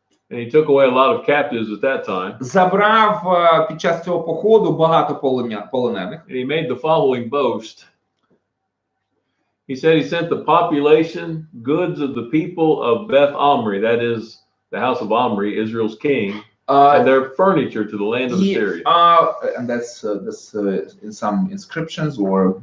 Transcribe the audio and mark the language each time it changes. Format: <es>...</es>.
<en>And he took away a lot of captives at that time.</en> <uk>Забрав під час цього походу багато полонених.</uk> <en>And he made the following boast. He said he sent the population, goods of the people of Beth Omri, that is the house of Omri, Israel's king, and their furniture to the land of Assyria. And that's in some inscriptions or</en>